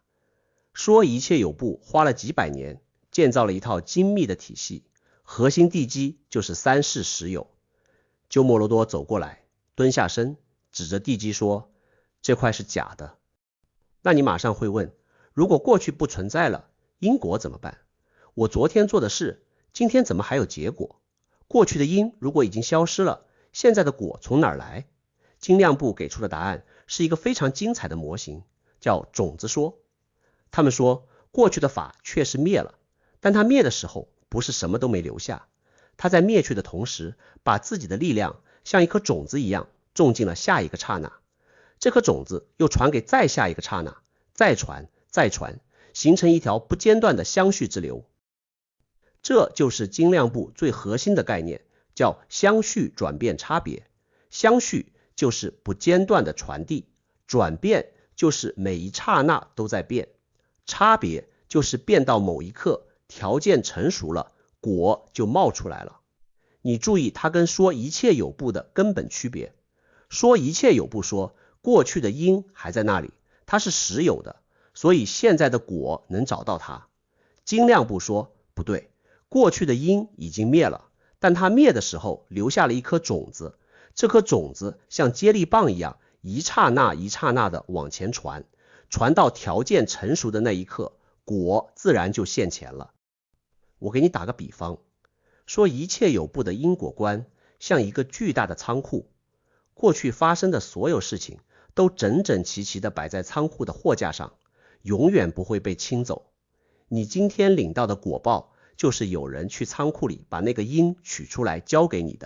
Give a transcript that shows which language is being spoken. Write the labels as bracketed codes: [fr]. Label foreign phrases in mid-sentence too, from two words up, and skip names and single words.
[zh] 說一切有部花了幾百年，建造了一套精密的體系，核心地基就是三世實有。鳩摩羅多走過來，蹲下身，指着地基說，這塊是假的。那你馬上會問，如果過去不存在了，因果怎麼辦？我昨天做的事，今天怎麼還有結果？過去的因如果已經消失了，現在的果從哪兒來？精亮部給出的答案是一個非常精彩的模型，叫種子說。他們說，過去的法確實滅了，但它滅的時候不是什麼都沒留下，它在滅去的同時，把自己的力量像一顆種子一樣種進了下一個剎那。這顆種子又傳給再下一個剎那，再傳，再傳，形成一條不間斷的相續之流。這就是精亮部最核心的概念，叫相續轉變差別。相續就是不間斷的傳遞，轉變就是每一剎那都在變，差別就是變到某一刻，條件成熟了，果就冒出來了。你注意它跟說一切有部的根本區別。說一切有部說，過去的因還在那裡，它是實有的，所以現在的果能找到它。精亮部說，不對，過去的因已經滅了，但它滅的時候留下了一顆種子，這顆種子像接力棒一樣，一剎那一剎那的往前傳，傳到條件成熟的那一刻，果自然就現前了。我給你打個比方，說一切有部的因果觀像一個巨大的倉庫，過去發生的所有事情都整整齊齊地擺在倉庫的貨架上，永遠不會被清走。你今天領到的果報，就是有人去倉庫裡把那個因取出來交給你的。